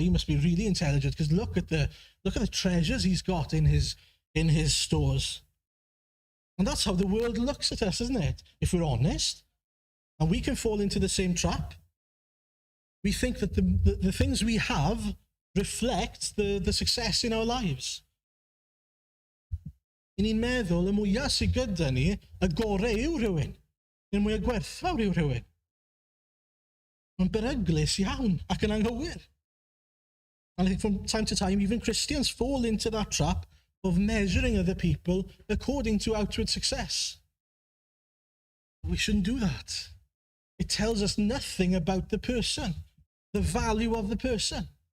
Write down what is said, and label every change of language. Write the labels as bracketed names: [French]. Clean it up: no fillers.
[English] He must be really intelligent, because look at the treasures he's got in his stores. And that's how the world looks at us, isn't it? If we're honest. And we can fall into the same trap. We think that the things we have reflect the success in our lives. [Welsh] I ni'n meddwl, y mwyaf sydd gyda ni, y gorau yw rhywun. Y mwyaf gwerthfawr yw rhywun. Mae'n beryglus iawn ac yn anghywir. [English] And I think from time to time, even Christians fall into that trap of measuring other people according to outward success. We shouldn't do that. It tells us nothing about the person, the value of the person.